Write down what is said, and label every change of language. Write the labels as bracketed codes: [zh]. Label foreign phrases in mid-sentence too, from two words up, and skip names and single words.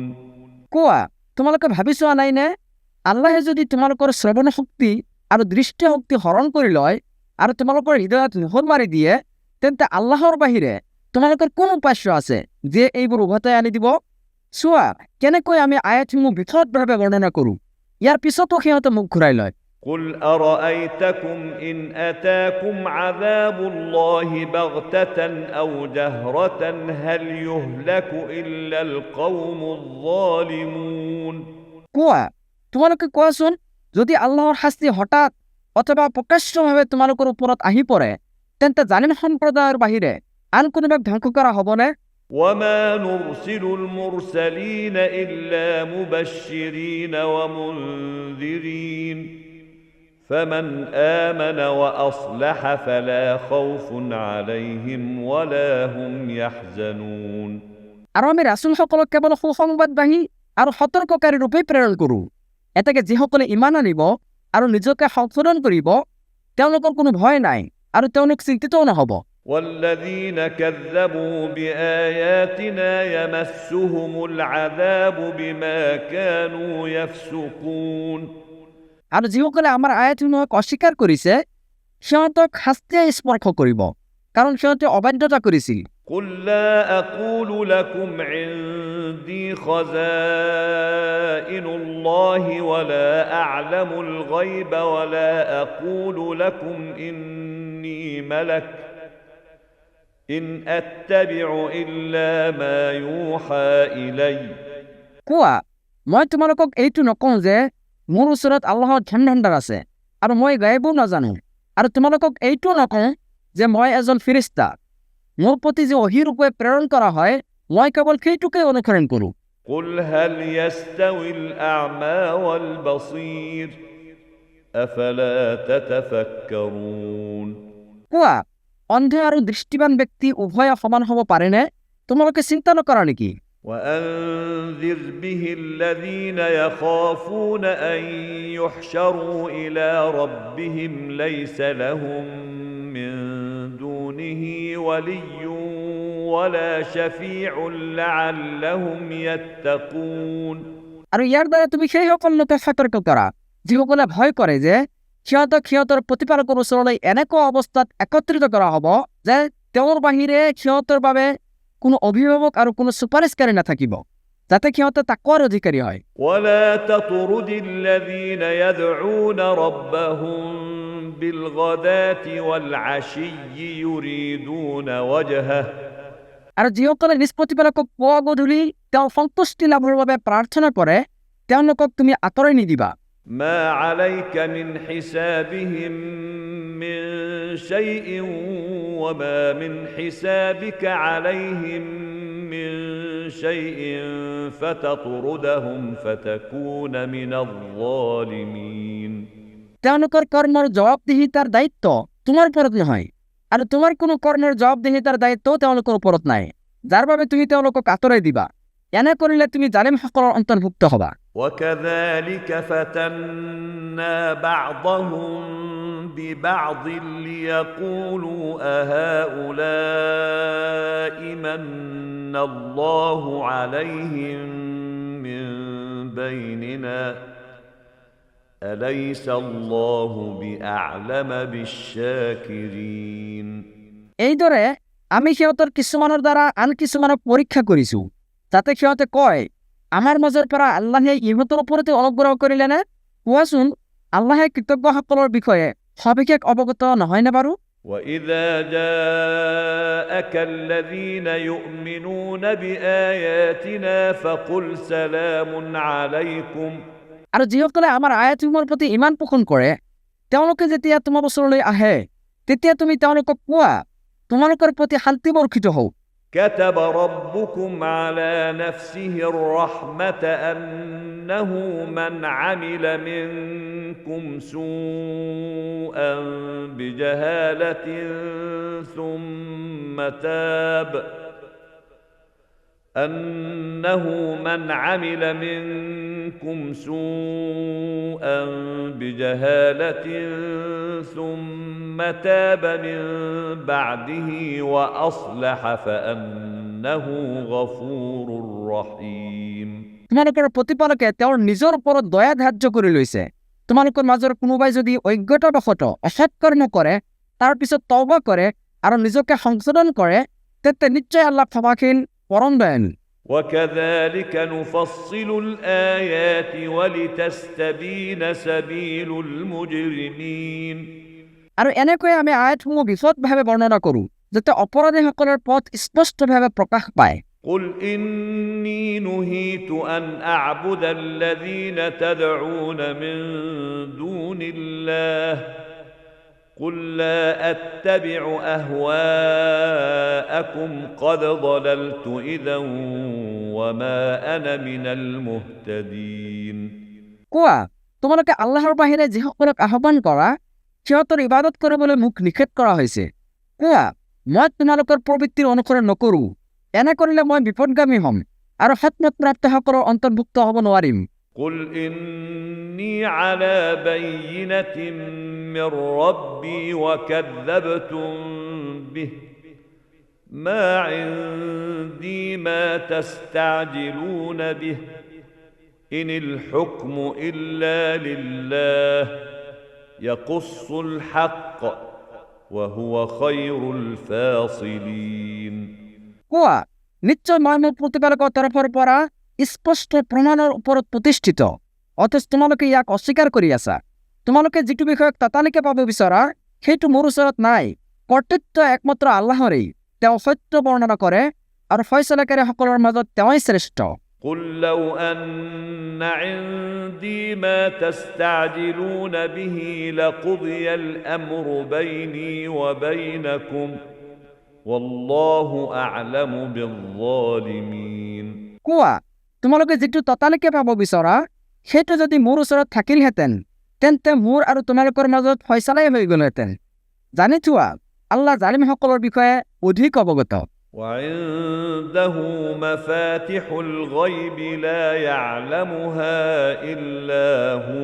[as] কোৱা তোমালোকে ভাবি চোৱা নাইনে আল্লাহে যদি তোমালোকৰ শ্ৰৱণ শক্তি আৰু দৃষ্টি শক্তি হৰণ কৰি লয় আৰু তোমালোকৰ হৃদয়ত মোহৰ মাৰি দিয়ে তেন্তে আল্লাহৰ বাহিৰে তোমালোকৰ কোন উপাস্য আছে যে এইবোৰ উভতাই আনি দিব? চোৱা কেনেকৈ আমি আয়াতসমূহ বিশদভাৱে বৰ্ণনা কৰোঁ, ইয়াৰ পিছতো সিহঁতে মুখ ঘূৰাই লয়। [ar] قل أرأيتكم إن أتاكم عذاب الله بغتة أو جهرة هل يهلك إلا القوم الظالمون। [as] কোৱা তোমালোকে কোৱাচোন, যদি আল্লাহৰ শাস্তি হঠাৎ অথবা প্ৰকাশ্যভাৱে তোমালোকৰ ওপৰত আহি পৰে তেন্তে জালিম সম্প্ৰদায়ৰ বাহিৰে আন কোনোবাক ধ্বংস কৰা হ'বনে? [ar] وما نرسل المرسلين إلا مبشرين ومنذرين فمن آمن وأصلح فلا خوف عليهم ولا هم يحزنون [as] আৰু আমি ৰাসূলসকলক কেৱল সুসংবাদবাহী আৰু সতৰ্ককাৰী ৰূপে প্ৰেৰণ কৰোঁ। এতেকে যিসকলে ইমান আনিব আৰু নিজকে সংশোধন কৰিব তেওঁলোকৰ কোনো ভয় নাই আৰু তেওঁলোক চিন্তিতও নহ'ব। [ar] والذين كذبوا بآياتنا يمسهم العذاب بما كانوا يفسقون [as] আৰু যিসকলে আমাৰ আয়াতসমূহক অস্বীকাৰ কৰিছে সিহঁতক শাস্তিয়ে স্পৰ্শ কৰিব কাৰণ সিহঁতে অবাধ্যতা কৰিছিল। [ar] قل لا أقول لكم عندي خزائن الله ولا أعلم الغيب ولا أقول لكم إني ملك إن أتبع إلا ما يوحى إلي [as] কোৱা, মই তোমালোকক এইটো নকওঁ যে মোৰ ওচৰত আল্লাহৰ ধন ভাণ্ডাৰ আছে আৰু মই গায়বো নাজানো, আৰু তোমালোকক এইটো নকওঁ যে মই এজন ফিৰিষ্টা। মোৰ প্ৰতি যে অহিৰূপে প্ৰেৰণ কৰা হয় মই কেৱল সেইটোকে অনুসৰণ কৰোঁ। [ar] قل هل يستوي الأعمى والبصير أفلا تتفكرون [as] কোৱা, অন্ধ আৰু দৃষ্টিবান ব্যক্তি উভয়ে সমান হ'ব পাৰেনে? তোমালোকে চিন্তা নকৰা নেকি? [ar] وأنذر به الذين يخافون أن يحشروا إلى ربهم ليس لهم من دونه ولي ولا شفيع لعلهم يتقون [as] আৰু ইয়াৰ দ্বাৰা তুমি সেই সকল লোকক সতৰ্ক কৰা যিসকলে ভয় কৰে যে সিহঁতক সিহঁতৰ প্ৰতিপালকৰ ওচৰলৈ এনেকুৱা অৱস্থাত একত্ৰিত কৰা হ'ব যে তেওঁৰ বাহিৰে সিহঁতৰ বাবে কোনো অভিভাৱক আৰু কোনো সুপাৰিশকাৰী নাথাকিব, যাতে সিহঁতে তাকৱাৰ অধিকাৰী হয়। [ar] ولا تطرد الذين يدعون ربهم بالغداة والعشي يريدون وجهه [as] আৰু যিসকলে নিজ প্ৰতিপালকক পুৱা গধূলি তেওঁ সন্তুষ্টি লাভৰ বাবে প্ৰাৰ্থনা কৰে তেওঁলোকক তুমি আঁতৰাই নিদিবা। [ar] ما عليك من حسابهم من شيء وما من حسابك عليهم من شيء فتطردهم فتكون من الظالمين [as] তেওঁলোকৰ কৰ্মৰ জবাবদিহিতাৰ দায়িত্ব তোমাৰ ওপৰত নহয় আৰু তোমাৰ কোনো কৰ্মৰ জবাবদিহিতাৰ দায়িত্ব তেওঁলোকৰ ওপৰত নাই, যাৰ বাবে তুমি তেওঁলোকক আঁতৰাই দিবা। এনে কৰিলে তুমি জালিমসকলৰ অন্তৰ্ভুক্ত হ'বা। [ar] وكذلك فتنا بعضهم ببعض ليقولوا أهؤلاء من الله عليهم من بيننا أليس الله بأعلم بالشاكرين [as] এইদৰে আমি সিহঁতৰ কিছুমানৰ দ্বাৰা আন কিছুমানক পৰীক্ষা কৰিছোঁ যাতে সিহঁতে কয় আমাৰ মাজৰ পৰা আল্লাহে ইহঁতৰ ওপৰতে অনুগ্ৰহ কৰিলেনে? কোৱাচোন, আল্লাহে কৃতজ্ঞসকলৰ বিষয়ে সবিশেষ অৱগত নহয়নে বাৰু? [ar] وإذا جاءك الذين يؤمنون بآياتنا فقل سلام عليكم [as] আৰু যিসকলে আমাৰ আয়াতসমূহৰ প্ৰতি ইমান পোষণ কৰে তেওঁলোকে যেতিয়া তোমাৰ ওচৰলৈ আহে তেতিয়া তুমি তেওঁলোকক কোৱা তোমালোকৰ প্ৰতি শান্তি বৰ্ষিত হওক। [ar] كتب ربكم على نفسه الرحمة أنه من عمل منكم سوءا بجهالة ثم تاب أنه من عمل منكم سوءا بجهالة ثم تاب من بعده وأصلح فأنه غفور رحيم [as] তোমালোকৰ প্ৰতিপালকে তেওঁৰ নিজৰ ওপৰত দয়া ধাৰ্য কৰি লৈছে। তোমালোকৰ মাজৰ কোনোবাই যদি অজ্ঞতাবশতঃ অসৎ কৰ্ম কৰে তাৰ পিছত তওবা কৰে আৰু নিজকে সংশোধন কৰে তেন্তে নিশ্চয় আল্লাহ ক্ষমাশীল পৰম দয়ালু। [ar] وكذلك نفصل الآيات ولتستبين سبيل المجرمين [as] আৰু এনেকৈ আমি আয়াতসমূহ বিশদভাৱে বৰ্ণনা কৰোঁ যাতে অপৰাধীসকলৰ পথ স্পষ্টভাৱে প্ৰকাশ পায়। [ar] قل إني نهيت أن أعبد الذين تدعون من دون الله قل لا أتبع أهواءكم قد ضللت إذا وما أنا من المهتدين [as] কোৱা তোমালোকে আল্লাহৰ বাহিৰে যিসকলক আহ্বান কৰা সিহঁতৰ ইবাদত কৰিবলৈ মোক নিষেধ কৰা হৈছে। কোৱা মই তোমালোকৰ প্ৰবৃত্তিৰ অনুসৰণ নকৰোঁ, এনে কৰিলে মই বিপদগামী হ'ম আৰু হেকমত প্ৰাপ্তসকলৰ অন্তৰ্ভুক্ত হ'ব নোৱাৰিম। [ar] قل إني على بينة من ربي وكذبتم به ما عندي ما تستعجلون به إن الحكم إلا لله يقص الحق وهو خير الفاصلين [as] কোৱা নিশ্চয় মই মোৰ প্ৰতিপালকৰ তৰফৰ পৰা স্পষ্ট প্ৰমাণৰ ওপৰত প্ৰতিষ্ঠিত, অথচ তোমালোকে ইয়াক অস্বীকাৰ কৰি আছা। তোমালোকে যিটো বিষয়ক ততালিকে পাব বিচৰা সেইটো মোৰ ওচৰত নাই। কৰ্তৃত্ব একমাত্ৰ আল্লাহৰেই, তেওঁ সত্য বৰ্ণনা কৰে আৰু ফয়ছলাকাৰীসকলৰ মাজত তেওঁই শ্ৰেষ্ঠ। [ar] قل لو أن عندي ما تستعجلون به لقضي الأمر بيني وبينكم والله أعلم بالظالمين [as] কোৱা তোমালোকে যিটো ততালিকে পাব বিচৰা সেইটো যদি মোৰ ওচৰত থাকিলহেঁতেন তেন্তে মোৰ আৰু তোমালোকৰ মাজত ফয়ছলাই হৈ গ'লহেঁতেন। জানি থোৱা আল্লাহ জালিমসকলৰ বিষয়ে অধিক অৱগত। [ar] وعنده مفاتح الغيب لا يعلمها إلا هو